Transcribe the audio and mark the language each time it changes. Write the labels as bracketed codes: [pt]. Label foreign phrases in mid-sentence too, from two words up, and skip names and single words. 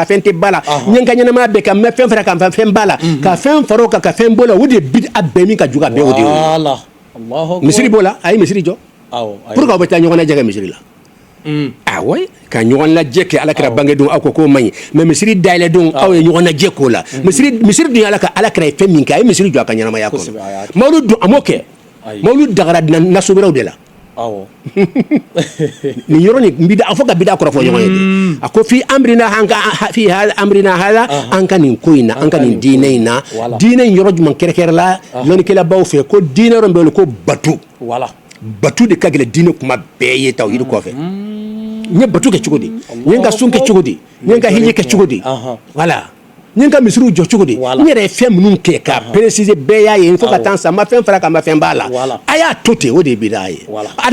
[bm] fɛn tɛ ba la ɲɛ ka ɲɛnamaya bɛɛ ka mɛ fɛn fara ka fɛn ba la ka fɛn fara o kan ka fɛn bɔ la o de ye bid'a bɛɛ min ka juguya bɛɛ o de ye misiri b'o la a ye misiri jɔ [fr] pour que [bm] aw bɛ taa ɲɔgɔn lajɛ kɛ misiri la awɔ ka ɲɔgɔn lajɛ kɛ ala kɛra bange don aw ko k'o man ɲi mais misiri dayɛlɛ don aw ye ɲɔgɔn lajɛ k'o la misiri dun ala kɛra ye fɛn min kɛ a ye misiri jɔ a ka ɲɛnamaya kɔnɔ mawulud dun a m'o kɛ mawulud dagara nasobiraw de la nin yɔrɔ nin a fɔ ka bid'a kɔrɔ fɔ ɲɔgɔn ye de a ko [ar] في أمرنا هذا [bm] an ka nin ko in na an ka nin diinɛ in na diinɛ in yɔrɔ jumɛn kɛrɛkɛrɛ la lɔnnikɛlabaw fɛ ko diinɛ yɔrɔ min bɛ wele ko batu de ka gɛlɛn diinɛ kuma bɛɛ ye tawhid kɔfɛ n ye batu kɛ cogo di n ye n ka sun kɛ cogo di n ye n ka hiji kɛ cogo di voilà n ye n ka misiriw jɔ cogo di n yɛrɛ ye fɛn minnu kɛ ka préciser bɛɛ y'a ye fo ka taa san ma fɛn fara ka ma fɛn b'a la a y'a to ten o de ye bid'a ye a